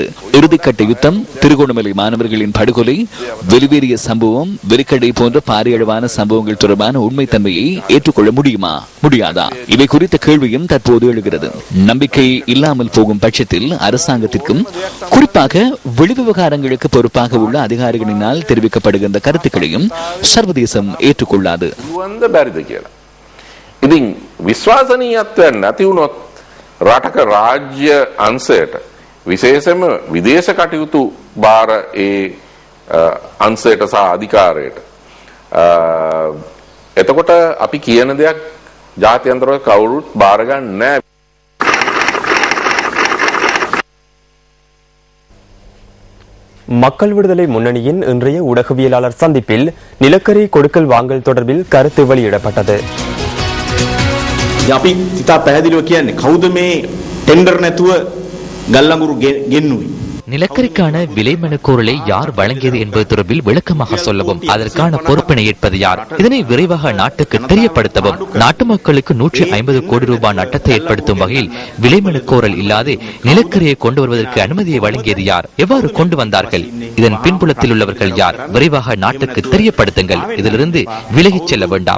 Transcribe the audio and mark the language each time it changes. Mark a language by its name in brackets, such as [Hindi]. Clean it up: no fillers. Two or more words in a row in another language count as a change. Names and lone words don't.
[Tamil] இறுதிக்கட்ட யுத்தம், திருகோணமலை மாணவர்களின் படுகொலை, வெளிவேறிய சம்பவம், வெறிக்கடை போன்ற பாரியளவான சம்பவங்கள் தொடர்பான உண்மைத்தன்மையை ஏற்றுக்கொள்ள முடியும். முடியுமா முடியாதா? இவை குறித்த கேள்வியும் தற்போது எழுகிறது. நம்பிக்கை இல்லாமல் போகும் பட்சத்தில் அரசாங்கத்திற்கும் குறிப்பாக வெளிவிவகாரங்களுக்கு பொறுப்பாக உள்ள அதிகாரிகளினால் தெரிவிக்கப்படுகின்ற கருத்துக்களையும் சர்வதேசம் ஏற்றுக்கொள்ளாது. [Sinhala] ඉතින් විශ්වාසනීයත්වයක් නැති වුණොත් රටක රාජ්‍ය අංශයට විශේෂයෙන්ම විදේශ කටයුතු බාර ඒ අංශයට සහ අධිකාරයට එතකොට අපි කියන දෙයක් ජාත්‍යන්තරව කවුරුත් බාර ගන්න නැහැ. [Tamil] மக்கள் விடுதலை முன்னணியின் இன்றைய ஊடகவியலாளர் சந்திப்பில் நிலக்கரி கொடுக்கல் வாங்கல் தொடர்பில் கருத்து வெளியிடப்பட்டது. [Sinhala] අපි ඉතා පැහැදිලිව කියන්නේ කවුද මේ ටෙන්ඩර් නැතුව ගල්ලඟුරු ගෙන්නුවේ? [Tamil] நிலக்கரிக்கான விலை மனுக்கோரலை யார் வழங்கியது என்பது தொடர்பில் விளக்கமாக சொல்லவும் அதற்கான பொறுப்பினை ஏற்பது யார், இதனை விரைவாக நாட்டுக்கு தெரியப்படுத்தவும், நாட்டு மக்களுக்கு 150 கோடி ரூபாய் நட்டத்தை ஏற்படுத்தும் வகையில் விலை மனுக்கோரல் இல்லாது நிலக்கரியை கொண்டு வருவதற்கு அனுமதியை வழங்கியது யார், எவ்வாறு கொண்டு வந்தார்கள், இதன் பின்புலத்தில் உள்ளவர்கள் யார், விரைவாக நாட்டுக்கு தெரியப்படுத்துங்கள், இதிலிருந்து விலகிச் செல்ல வேண்டாம்.